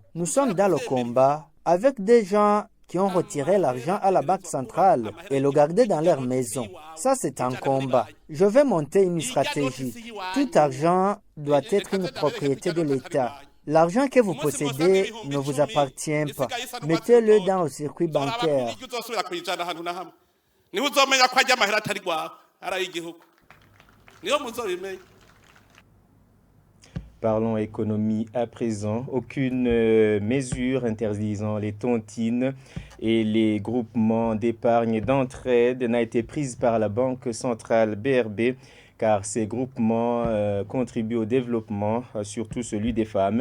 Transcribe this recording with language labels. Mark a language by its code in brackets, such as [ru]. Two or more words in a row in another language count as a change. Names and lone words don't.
[fr] Nous sommes dans le combat avec des gens qui ont retiré l'argent à la Banque centrale et le gardé dans leur maison. Ça, c'est un combat. Je vais monter une stratégie. Tout argent doit être une propriété de l'État. L'argent que vous possédez ne vous appartient pas. Mettez-le dans le circuit bancaire. [rn] Niho uzomenya ko ajya amahera atari gwawe ari igihugu niho muzobimenya. [fr] Parlons économie à présent. Aucune mesure interdisant les tontines et les groupements d'épargne et d'entraide n'a été prise par la Banque centrale BRB car ces groupements contribuent au développement, surtout celui des femmes.